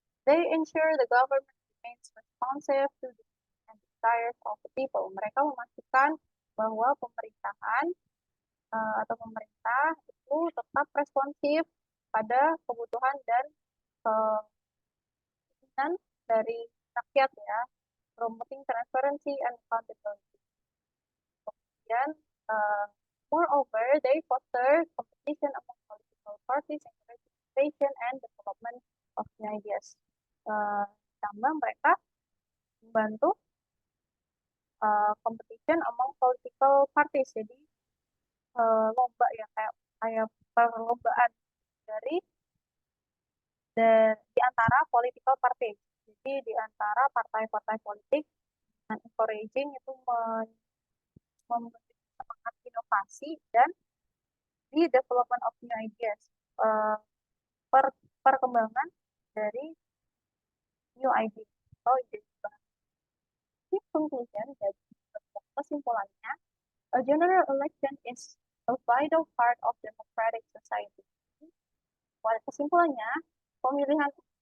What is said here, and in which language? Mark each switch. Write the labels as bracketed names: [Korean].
[English] They ensure the government remains responsive to the desires of the people. [Indonesian] Mereka memastikan bahwa pemerintahan atau pemerintah itu tetap responsif pada kebutuhan dan keinginan dari rakyat ya, [English] promoting transparency and accountability. [Indonesian] Kemudian, [English] moreover, they foster competition among political parties, encourage innovation and development of new ideas. [Indonesian] Tambah mereka membantu [English] competition among political parties, [Indonesian] jadi lomba ya, kayak perlombaan dari di antara [English] political party. [Indonesian] Jadi di antara partai-partai politik, dan encouraging itu memberi semangat inovasi dan di [English] development of new ideas, [Indonesian] perkembangan dari [English] new ideas [Indonesian] atau ide baru. [English] In conclusion, [Indonesian] jadi kesimpulannya, [English] a general election is a vital part of democratic society. [Indonesian] Kesimpulannya, pemilihan.